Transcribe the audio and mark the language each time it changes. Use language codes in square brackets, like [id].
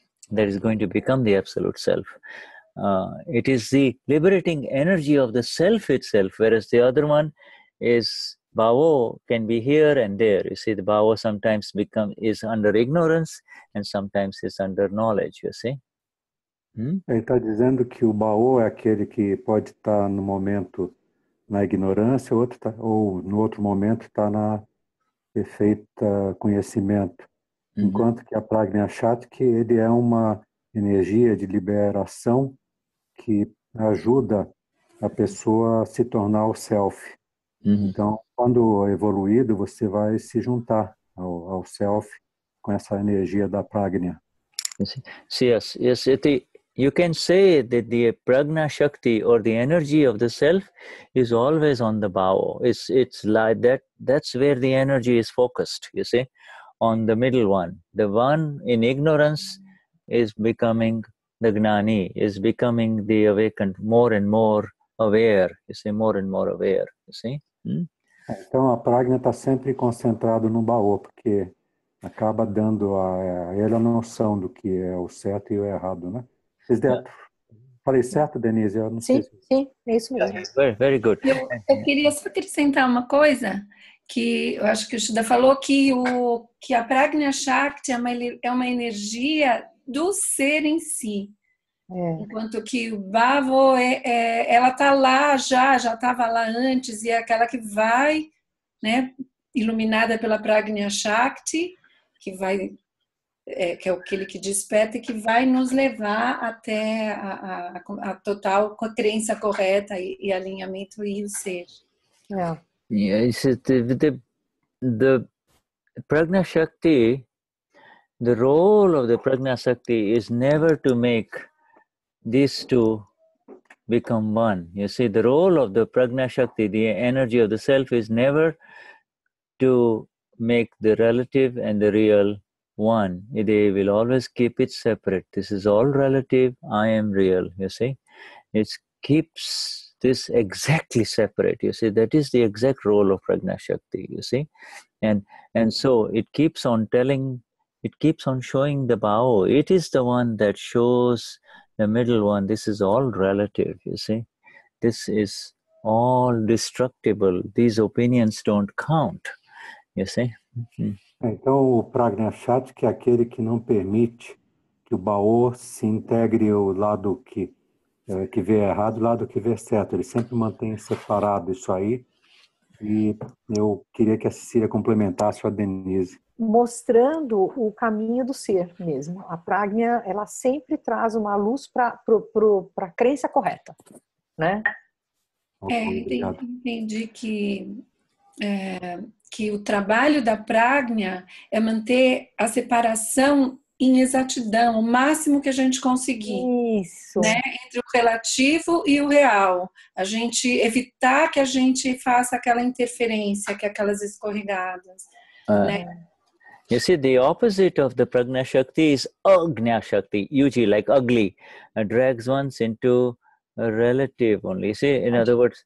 [en] That is going to become the absolute self. It is the liberating energy of the self itself, whereas the other one is Bhavo, can be here and there. You see, the Bhavo sometimes is under ignorance and sometimes is under knowledge, you see. [pt] Ele está dizendo que o Bao é aquele que pode estar no momento na ignorância, ou no outro momento está na perfeita conhecimento. Enquanto que a Prajna Shakti, ele é uma energia de liberação que ajuda a pessoa a se tornar o self. Então, quando evoluído, você vai se juntar ao self com essa energia da Prajna. [en] Yes. You can say that the Prajna Shakti, or the energy of the self, is always on the Bhavo. It's like that. That's where the energy is focused, you see, on the middle one. The one in ignorance is becoming the Gnani, is becoming the awakened, more and more aware, you see, more and more aware, you see. [pt] Então a Prajna está sempre concentrado no Bhavo, porque acaba dando a ele a noção do que é o certo e o errado, né? Falei certo, Denize? Eu não sei. Sim, é isso mesmo. [en] Very good. [pt] Eu queria só acrescentar uma coisa, que eu acho que o Shuddha falou, que a Prajna Shakti é uma energia do ser em si. Enquanto que o Bhavo, ela está lá já estava lá antes, e é aquela que vai, né, iluminada pela Prajna Shakti, que vai... que é aquele que desperta e que vai nos levar até a total crença correta e alinhamento e o ser. [en] Yes, the Prajna Shakti, the role of the Prajna Shakti is never to make these two become one. You see, the role of the Prajna Shakti, the energy of the self, is never to make the relative and the real one. They will always keep it separate. This is all relative, I am real, you see. It keeps this exactly separate, you see. That is the exact role of Prajna Shakti, you see. And so it keeps on showing the Bhavo. It is the one that shows the middle one. This is all relative, you see. This is all destructible. These opinions don't count, you see. [pt] Então, o Prajna Shakti, que é aquele que não permite que o Bhavo se integre o lado que vê errado e o lado que vê certo. Ele sempre mantém separado isso aí. E eu queria que a Cecilia complementasse a Denize. Mostrando o caminho do ser mesmo. A Prajna, ela sempre traz uma luz para a crença correta, né? Entendi que o trabalho da Prajna é manter a separação em exatidão, o máximo que a gente conseguir. Isso. Né? Entre o relativo e o real. A gente evitar que a gente faça aquela interferência, que aquelas escorregadas. Né? [en] You see, the opposite of the Prajna Shakti is Agnya Shakti, usually like ugly, drags ones into a relative only. You see, in other words...